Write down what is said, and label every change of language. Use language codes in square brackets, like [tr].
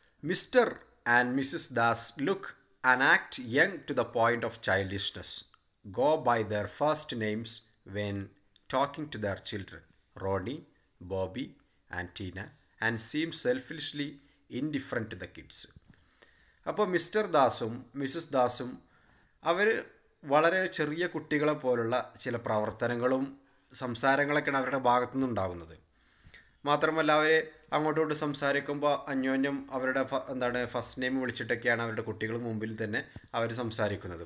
[en] Mister and missus Das look and act young to the point of childishness, go by their first names when talking to their children, Rodney, Bobby and Tina and seemed selfishly indifferent to the kids. [ml] അപ്പോൾ mister ദാസും Mrs ദാസും അവർ വളരെ ചെറിയ കുട്ടികളെ പോലുള്ള ചില പ്രവർത്തനങ്ങളും സംസാരങ്ങളൊക്കെയാണ് അവരുടെ ഭാഗത്തു നിന്നുണ്ടാകുന്നത്. മാത്രമല്ല അവർ അങ്ങോട്ടോട്ട് സംസാരിക്കുമ്പോൾ അന്യോന്യം അവരുടെ ഫസ്റ്റ് നെയിം വിളിച്ചിട്ടൊക്കെയാണ് അവരുടെ കുട്ടികൾ മുമ്പിൽ തന്നെ അവർ സംസാരിക്കുന്നത്.